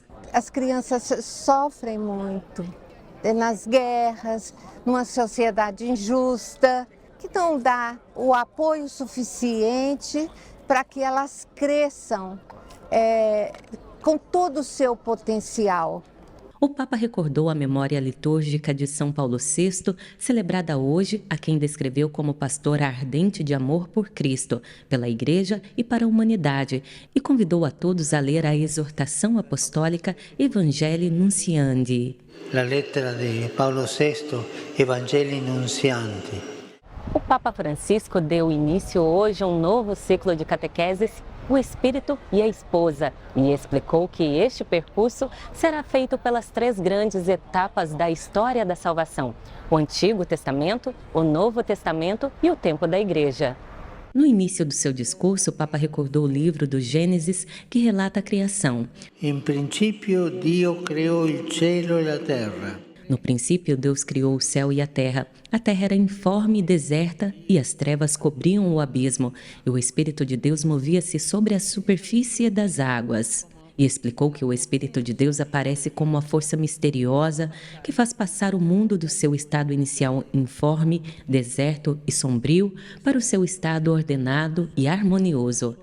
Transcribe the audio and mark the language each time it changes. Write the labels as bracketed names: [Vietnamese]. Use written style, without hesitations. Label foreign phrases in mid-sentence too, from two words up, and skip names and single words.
[Portuguese] As crianças sofrem muito nas guerras, numa sociedade injusta, que não dá o apoio suficiente para que elas cresçam com todo o seu potencial. O Papa recordou a memória litúrgica de São Paulo VI, celebrada hoje, a quem descreveu como pastor ardente de amor por Cristo, pela Igreja e para a humanidade, e convidou a todos a ler a exortação apostólica Evangelii Nuntiandi. [Italian] La lettera di Paolo VI, Evangelii Nuntiandi. [Portuguese] O Papa Francisco deu início hoje a um novo ciclo de catequeses, o Espírito e a Esposa, e explicou que este percurso será feito pelas 3 grandes etapas da história da salvação: o Antigo Testamento, o Novo Testamento e o tempo da Igreja. No início do seu discurso, o Papa recordou o livro do Gênesis, que relata a criação. [Italian] In principio Dio creò il cielo e a terra. [Portuguese] No princípio, Deus criou o céu e a terra. A terra era informe e deserta, e as trevas cobriam o abismo, e o Espírito de Deus movia-se sobre a superfície das águas. E explicou que o Espírito de Deus aparece como uma força misteriosa que faz passar o mundo do seu estado inicial informe, deserto e sombrio para o seu estado ordenado e harmonioso.